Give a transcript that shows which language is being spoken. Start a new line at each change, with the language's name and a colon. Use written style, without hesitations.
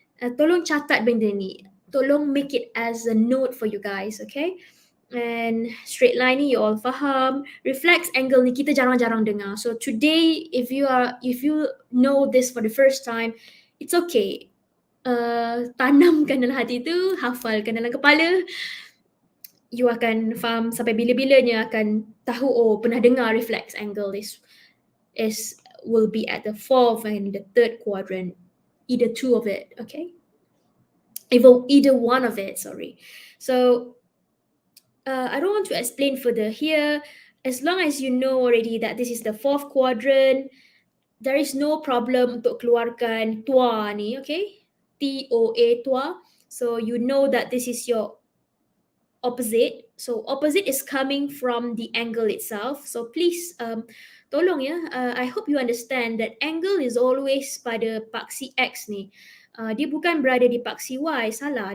Malay: Tolong catat benda ni. Tolong
English: make it as a note for you guys, okay?
Malay: And straight line ni you all faham. Reflex angle ni kita jarang-jarang dengar.
English: So today, if you know this for the first time, it's okay.
Malay: Tanamkan dalam hati tu, hafalkan dalam kepala. You akan faham sampai bila-bilanya akan tahu, oh pernah dengar reflex angle
English: will be at the fourth and the third quadrant. Either two of it, okay? Either one of it, sorry. So I don't want to explain further here. As long as you know already that this is the fourth quadrant, there is no problem
Malay: untuk keluarkan TOA ni,
English: okay? TOA, TOA. So you know that this is your opposite. So opposite is coming from the angle itself. So please,
Malay: tolong ya,
English: I hope you understand that angle is always
Malay: pada paksi X ni. Dia bukan berada di paksi Y, salah.